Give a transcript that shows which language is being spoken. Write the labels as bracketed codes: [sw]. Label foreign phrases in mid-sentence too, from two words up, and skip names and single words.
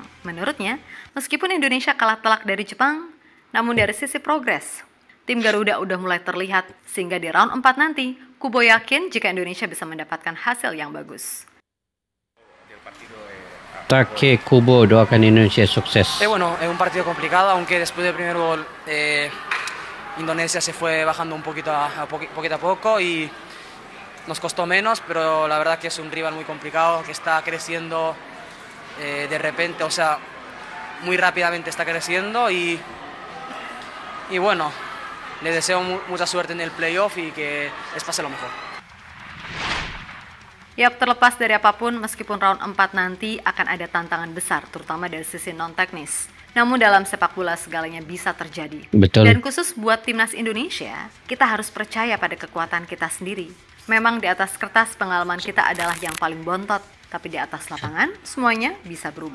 [id] Menurutnya, meskipun Indonesia kalah telak dari Jepang, namun dari sisi progres, tim Garuda udah mulai terlihat, sehingga di round 4 nanti, Kubo yakin jika Indonesia bisa mendapatkan hasil yang bagus. Take Kubo doakan Indonesia sukses. [es] Bueno, es un partido complicado, aunque después del primer gol Indonesia se fue bajando un poquito a poco y nos costó menos, pero la verdad que es un rival muy complicado, que está creciendo de repente, o sea, muy rápidamente está creciendo y bueno, le deseo mucha suerte en el playoff y que les pase lo mejor. [id] Yap, terlepas dari apapun, meskipun round 4 nanti akan ada tantangan besar, terutama dari sisi non-teknis. Namun dalam sepak bola segalanya bisa terjadi. Betul. Dan khusus buat timnas Indonesia, kita harus percaya pada kekuatan kita sendiri. Memang di atas kertas pengalaman kita adalah yang paling bontot, tapi di atas lapangan semuanya bisa berubah.